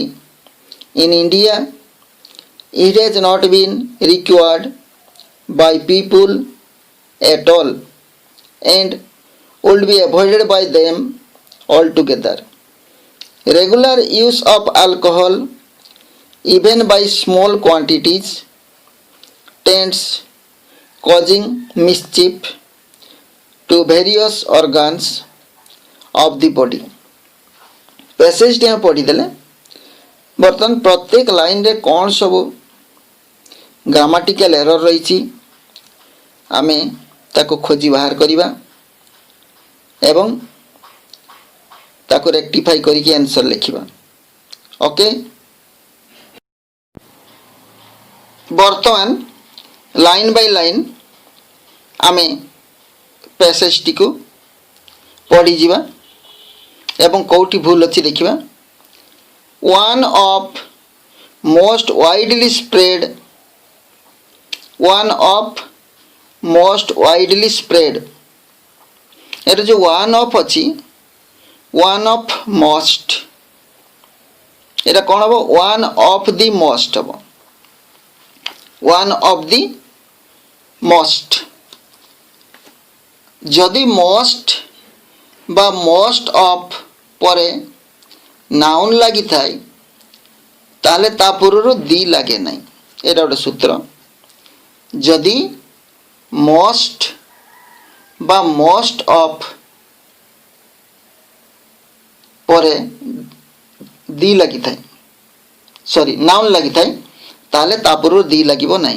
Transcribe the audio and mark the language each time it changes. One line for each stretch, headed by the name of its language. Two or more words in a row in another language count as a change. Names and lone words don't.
English: In India, it has not been required by people at all and would be avoided by them altogether. Regular use of alcohol, even by small quantities, tends causing mischief to various organs of the body.
Odia: ପାସେଜ ଟି ପଢ଼ି ଦେଲେ। ବର୍ତ୍ତମାନ ପ୍ରତ୍ୟେକ ଲାଇନ ରେ କେଉଁ ସବୁ
English: grammatical error
Odia: ରହି ଆମେ ତାକୁ ଖୋଜି ବାହାର କରିବା ଏବଂ ତାକୁ ରେକ୍ଟିଫାଇ କରିକି ଆନସର ଲେଖିବା। ଓକେ, ବର୍ତ୍ତମାନ
English: line by line
Odia: ଆମେ ପାସେଜ ଟି କୁ ପଢ଼ି ଯିବା ଏବଂ କେଉଁଠି ଭୁଲ ଅଛି ଦେଖିବା।
English: one of most widely spread, one of most widely spread,
Odia: ଏଇଟା ଯୋ
English: one of ଅଛି one of most,
Odia: ଏଇଟା କଣ ହବ
English: one of the most ହବ, one of the most।
Odia: ଯଦି ମୋଷ୍ଟ ବା
English: most of
Odia: ପରେ ନାଉନ ଲାଗି ଥାଏ ତାହାଲେ ତା ପୂର୍ବ ଦି ଲାଗେ ନାହିଁ, ଏଇଟା ଗୋଟେ ସୂତ୍ର। ଯଦି ମୋଷ୍ଟ ବା
English: most of
Odia: ପରେ ଦି ଲାଗି ଥାଏ, ସରି ନାଉନ ଲାଗି ଥାଏ ତାହାଲେ ତା ପୂର୍ବ ଦି ଲାଗିବ ନାହିଁ।